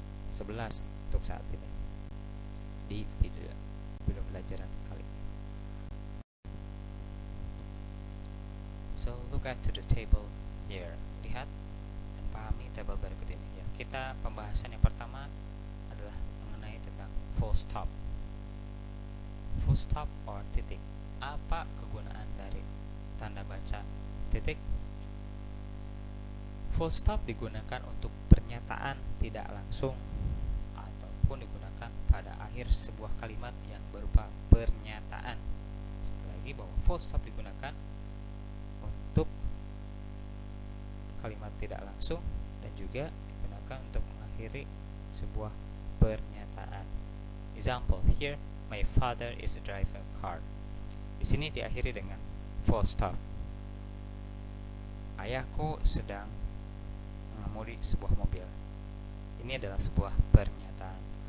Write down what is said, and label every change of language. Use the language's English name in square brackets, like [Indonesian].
[Indonesian] 11 untuk saat ini di video pelajaran kali ini. [English] So look at to the table here. [Indonesian] Lihat dan pahami tabel berikut ini ya. Kita pembahasan yang pertama adalah mengenai tentang full stop. Full stop or titik. Apa kegunaan dari tanda baca titik? Full stop digunakan untuk pernyataan tidak langsung ataupun digunakan pada akhir sebuah kalimat yang berupa pernyataan. Sekali lagi bahwa full stop digunakan untuk kalimat tidak langsung dan juga digunakan untuk mengakhiri sebuah pernyataan. [English] Example here, my father is driving a car. [Indonesian] Di sini diakhiri dengan full stop. Ayahku sedang mengemudi sebuah mobil. Ini adalah sebuah pernyataan.